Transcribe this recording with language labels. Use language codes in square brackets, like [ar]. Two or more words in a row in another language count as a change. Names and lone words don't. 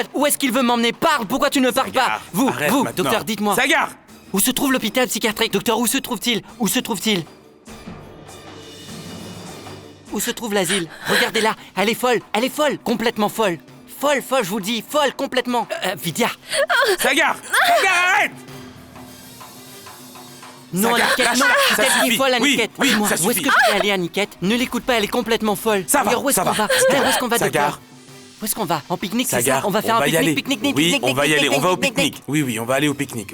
[fr] Où est-ce qu'il veut m'emmener? Parle, pourquoi tu ne parles pas? Vous, docteur, dites-moi. Sagar! Où se trouve l'hôpital psychiatrique? Docteur, où se trouve-t-il? Où se trouve-t-il? Où se trouve l'asile? Regardez-la, elle est folle, complètement folle. Folle, je vous le dis, folle, complètement. Vidia! Sagar! Sagar, arrête! Non, Aniquette, non, elle est folle, Aniquette. Oui, Dis-moi, ça où est-ce suffit. que tu es allée, Aniquette? Ne l'écoute pas, elle est complètement folle. Ça va, alors, où est-ce ça qu'on va. va? Où est-ce qu'on va, Sagar. docteur? Où est-ce qu'on va? En pique-nique, c'est ça? Sagar, On va faire un y aller. pique-nique, Oui, on va y aller, on va au pique-nique. Oui, on va aller au pique-nique.